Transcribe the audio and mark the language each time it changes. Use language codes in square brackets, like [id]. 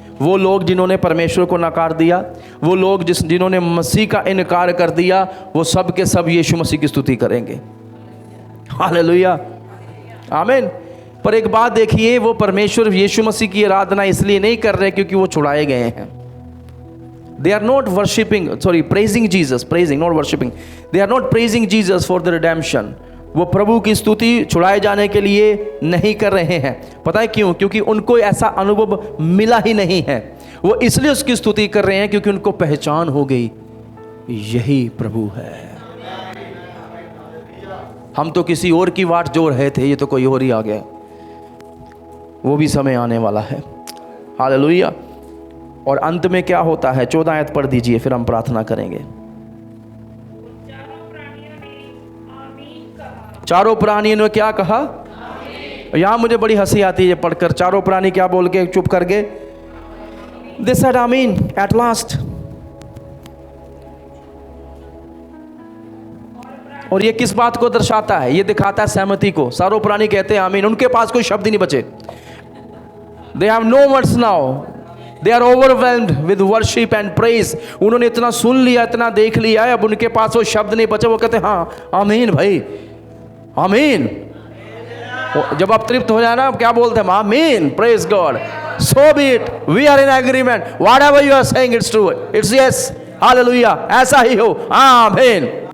[hi] वो लोग जिन्होंने परमेश्वर को नकार दिया, वो लोग जिन्होंने मसीह का इनकार कर दिया, वो सब के सब यीशु मसीह की स्तुति करेंगे। हालेलुया, आमीन। पर एक बात देखिए, वो परमेश्वर यीशु मसीह की आराधना इसलिए नहीं कर रहे क्योंकि वो छुड़ाए गए हैं। [en] They are not praising Jesus, praising, not worshipping. They are not praising Jesus for the redemption. [hi] वो प्रभु की स्तुति छुड़ाए जाने के लिए नहीं कर रहे हैं। पता है क्यों? क्योंकि उनको ऐसा अनुभव मिला ही नहीं है। वो इसलिए उसकी स्तुति कर रहे हैं क्योंकि उनको पहचान हो गई, यही प्रभु है। हम तो किसी और की वाट जो रहे थे, ये तो कोई और ही आ गया। वो भी समय आने वाला है। हालेलुया। और अंत में क्या होता है? 14 आयत पढ़ दीजिए, फिर हम प्रार्थना करेंगे। चारों प्राणियों ने क्या कहा? यहां मुझे बड़ी हंसी आती है पढ़कर। चारों प्राणी क्या बोल के चुप कर गए? [en] They said आमीन at last। [hi] और ये किस बात को दर्शाता है? ये दिखाता है सहमति को। चारों प्राणी कहते हैं आमीन, उनके पास कोई शब्द ही नहीं बचे। [en] They have no words now. They are overwhelmed with worship and praise। [hi] उन्होंने इतना सुन लिया, इतना देख लिया है, अब उनके पास वो शब्द नहीं बचे। वो कहते हैं हाँ आमीन भाई, आमीन। जब आप तृप्त हो जाए ना, क्या बोलते हैं? [en] आमीन, praise God, so be it, we are in agreement, whatever you are saying it's true, it's yes, [hi] hallelujah, ऐसा ही हो, आमीन।